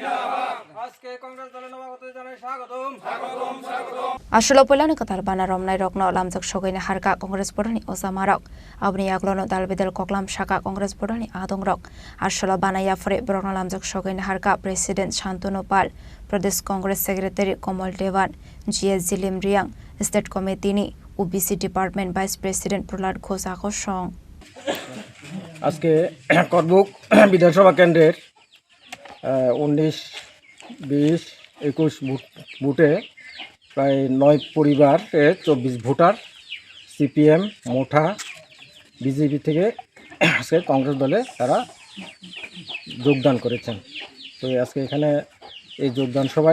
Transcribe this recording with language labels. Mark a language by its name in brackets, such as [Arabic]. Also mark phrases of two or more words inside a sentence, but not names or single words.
[Kok Borok] Asholo polani katal bana romnai rokno lamjak sogaina harka Congress bodoni osamarok abni yaglono dalbidel koklam shaka Congress bodoni adongrok asholo bana ya fore borokno lamjak sogaina harka President Shantanu Pal [English] Pradesh Congress Secretary [Kok Borok] Komol Dewan GS Zilim Riang [English] State Committee [Kok Borok] ni [English] OBC Department Vice President [Kok Borok] Prolad Gosakosang [Bangla] আজকে করবুক বিধানসভা কেন্দ্রের 19, 20, 21 বুথে প্রায় 9 পরিবারে 24 ভোটার সিপিএম মোঠা বিজেপি থেকে আজকে কংগ্রেস দলে তারা যোগদান করেছেন তো আজকে এখানে এই যোগদান সভায়